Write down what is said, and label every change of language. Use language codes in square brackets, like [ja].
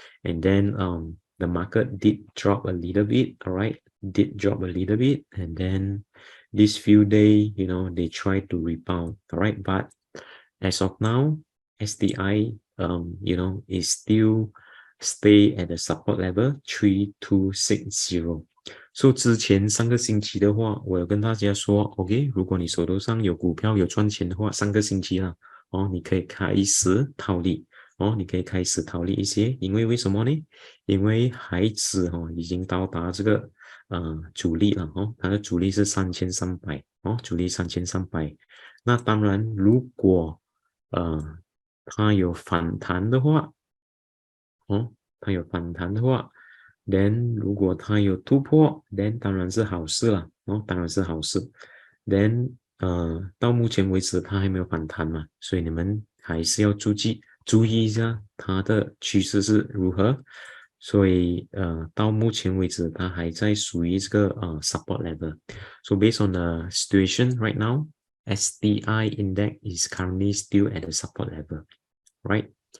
[en] And then the market did drop a little bit, all right? Did drop a little bit, and then this few days, they try to rebound, all right? But as of now, SDI, is still stay at the support level 3260. [zh] So 之前3个星期的话，我有跟大家说 OK， 如果你手头上有股票有赚钱的话，3个星期啦你可以开始套利你可以开始套利一些，因为为什么呢？因为海指已经到达这个阻力了它的阻力是3300阻力3300。那当然如果它有反弹的话它有反弹的话 [en] then [zh] 如果它有突破 then 当然是好事了当然是好事 then 到目前为止它还没有反弹嘛，所以你们还是要注意一下它的趋势是如何。所以到目前为止它还在属于这个support level. [en] So based on the situation right now, SDI index is currently still at the support level, right?